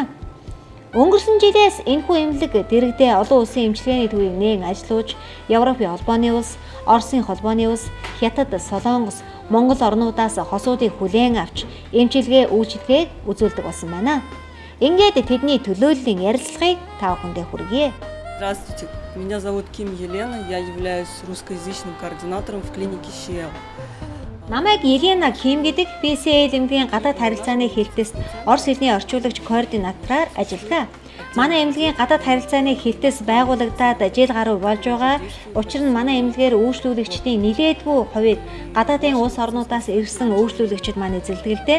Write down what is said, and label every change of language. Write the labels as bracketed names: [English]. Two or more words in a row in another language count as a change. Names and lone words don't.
[Mongolian] Өнгөрсөн жилээс энэхүү эмнэлэг дэрэгдээ олон улсын эмчилгээний төвийг нээн ажилуулж, Европын холбооны улс, Оросын холбооны улс, Хятад, Солонгос, Монгол орнуудаас хосуудыг хүлээн авч эмчилгээ үйлчилгээг үзүүлдэг болсон байна. Ингээд тэдний төлөөллийн ярилцлагыг та бүхэндээ хүргье. [Russian] Здравствуйте, меня зовут Ким Елена, я являюсь русскоязычным координатором в клинике CL. [Mongolian] Намайг Елена Ким гэдэг CL эмнэлгийн гадаад харилцааны хэлтэст Орос хэлний орчуулагч координатораар ажилладаг. Манай эмнэлгийн гадаад харилцааны хэлтэс байгуулагдаад жил гаруй болж байгаа. Учир нь манай эмнэлгээр үйлчлүүлэгчдийн нэлээдгүй хувийг гадаадын улс орнуудаас ирсэн үйлчлүүлэгчид маань эзэлдэг.